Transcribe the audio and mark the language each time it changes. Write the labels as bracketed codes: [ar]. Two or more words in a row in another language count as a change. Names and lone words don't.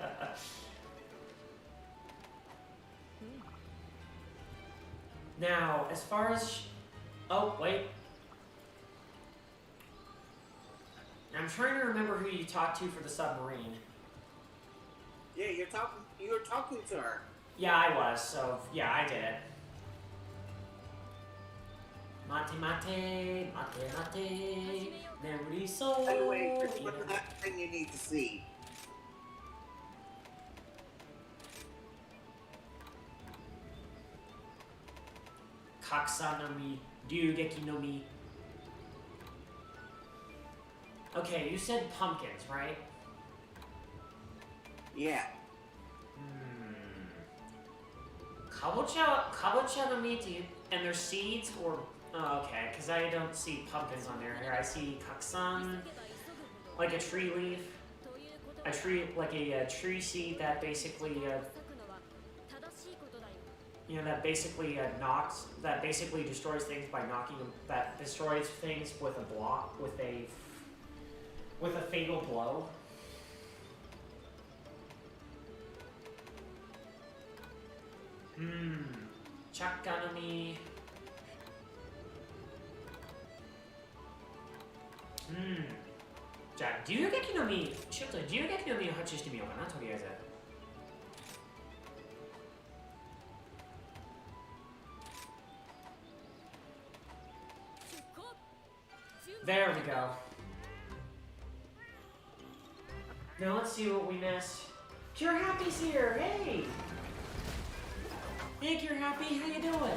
[en] Now, as far as, oh wait, I'm trying to remember who you talked to for the submarine. Yeah, you were talking to her. Yeah, I was. So yeah, I did it. [ja] 待て、待て、待て、待て, [en] memory soul. By the way, this is the last thing you need to see. [ja] カクサの実、龍撃の実. [en] Okay, you said pumpkins, right? Yeah. [ja] カボチャの実, [en] and their seeds, or oh, okay, because I don't see pumpkins on there. Here I see kaksan, like a tree leaf, a tree seed that basically, that basically destroys things by knocking them. That destroys things with a block, with a fatal blow. Chakkanami. [ja] じゃあ、龍撃の実、ちょっと龍撃の実を発注してみようかな、とりあえず。 [en] There we go. Now let's see what we missed. Cure Happy's here, hey! Hey, Cure Happy, how you doing?